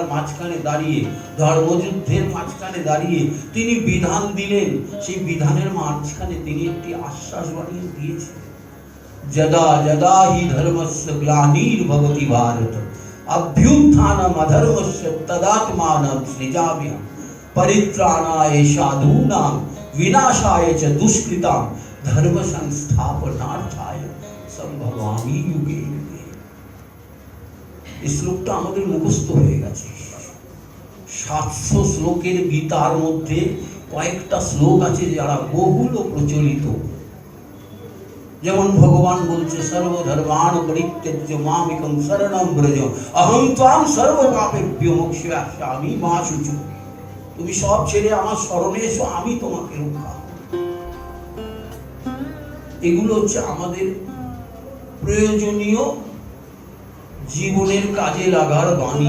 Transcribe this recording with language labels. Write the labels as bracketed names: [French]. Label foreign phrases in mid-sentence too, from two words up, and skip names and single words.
[Bangla] মাঝখানে দাঁড়িয়ে, ধর্মযুদ্ধের মাঝখানে দাঁড়িয়ে তিনি বিধান দিলেন, সেই বিধানের মাঝখানে তিনি একটি আশ্বাস বানিয়ে দিয়েছেন, [Sanskrit] যদা যদা হি ধর্মস্য গ্লানির্ভবতি ভারত অভ্যুত্থানম অধর্মস্য তদাত্মানম সৃজাম্যহম পরিত্রাণায় সাধূনাং বিনাশায় চ দুষ্কৃতাং ধর্ম সংস্থাপনার্থায় সম্ভবামি যুগে যুগে। [Bangla] এই শ্লোকটা আমাদের মুখস্থ হয়ে গেছে। 700 শ্লোকের গীতার মধ্যে কয়েকটা শ্লোক আছে যারা বহুল প্রচলিত। যেমন ভগবান বলছে, [Sanskrit] সর্বধর্মান পরিত্যজ্য মামেকং শরণং ব্রজ অহং ত্বাং সর্বপাপেভ্যো মোক্ষয়িষ্যামি মা শুচি। [Bangla] তুমি সব ছেড়ে আমার শরণে এসো, আমি তোমাকে রক্ষা। এগুলো হচ্ছে আমাদের প্রয়োজনীয় জীবনের কাজে লাগার বাণী।